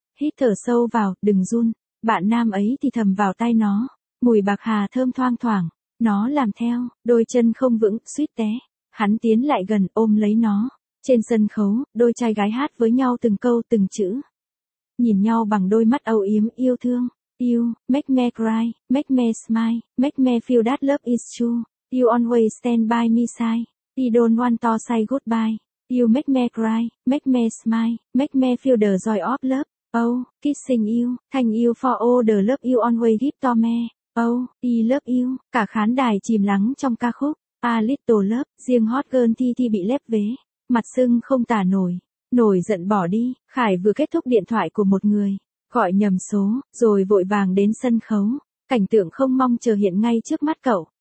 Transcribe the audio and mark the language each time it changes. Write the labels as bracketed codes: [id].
[vi] Hít thở sâu vào, đừng run. Bạn nam ấy thì thầm vào tai nó. Mùi bạc hà thơm thoang thoảng. Nó làm theo, đôi chân không vững, suýt té. Hắn tiến lại gần, ôm lấy nó. Trên sân khấu, đôi trai gái hát với nhau từng câu, từng chữ. Nhìn nhau bằng đôi mắt âu yếm, yêu thương. [en] You, make me cry, make me smile, make me feel that love is true. You always stand by me side. You don't want to say goodbye. You make me cry, make me smile, make me feel the joy of love. Oh, kissing you, thank you for all the love you always give to me. Oh, I love you. [vi] Cả khán đài chìm lắng trong ca khúc. [en] A little love, [vi] riêng hot girl thi bị lép vế. Mặt sưng không tả nổi. Nổi giận bỏ đi, Khải vừa kết thúc điện thoại của một người. Gọi nhầm số, rồi vội vàng đến sân khấu. Cảnh tượng không mong chờ hiện ngay trước mắt cậu.